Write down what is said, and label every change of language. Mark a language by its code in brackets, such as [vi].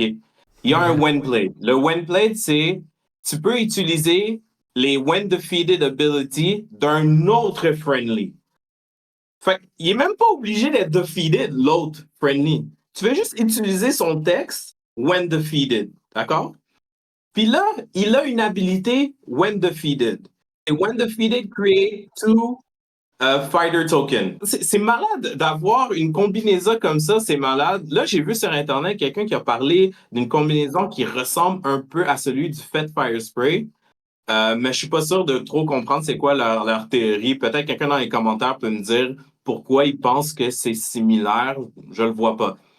[fr] Il y a un Windblade. Le Windblade, c'est tu peux utiliser les When Defeated Ability d'un autre friendly. Fait qu'il est même pas obligé d'être defeated, l'autre friendly. Tu fais juste utiliser son texte when defeated. D'accord? Puis là, il a une habilité when defeated. [en] Et when defeated create two fighter token. [fr] C'est malade d'avoir une combinaison comme ça, c'est malade. Là, j'ai vu sur Internet quelqu'un qui a parlé d'une combinaison qui ressemble un peu à celui du Fat Fire Spray. Mais je suis pas sûr de trop comprendre c'est quoi leur théorie. Peut-être quelqu'un dans les commentaires peut me dire pourquoi ils pensent que c'est similaire. Je le vois pas.